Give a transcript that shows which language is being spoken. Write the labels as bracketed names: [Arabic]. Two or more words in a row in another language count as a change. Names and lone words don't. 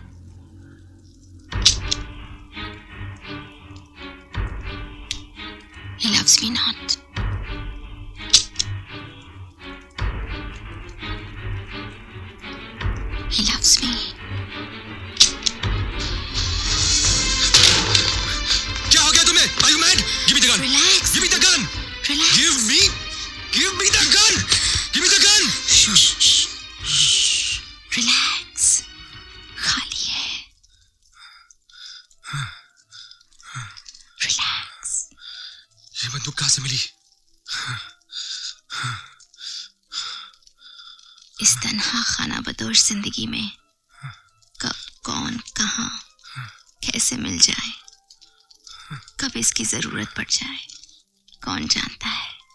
[English] He loves me not. He loves me. [Hindi] क्या हो गया तुम्हें? [English] Are you mad? Give me the gun. Relax. Give me the gun. Relax. Give me the gun. Give me the gun. Relax. [Hindi] खाली है. [English] Relax. [Hindi] ये बंदूक कहाँ से मिली? इस तन्हा खाना बदोश जिंदगी में कब कौन कहाँ कैसे मिल जाए, कब इसकी जरूरत पड़ जाए, कौन जानता है।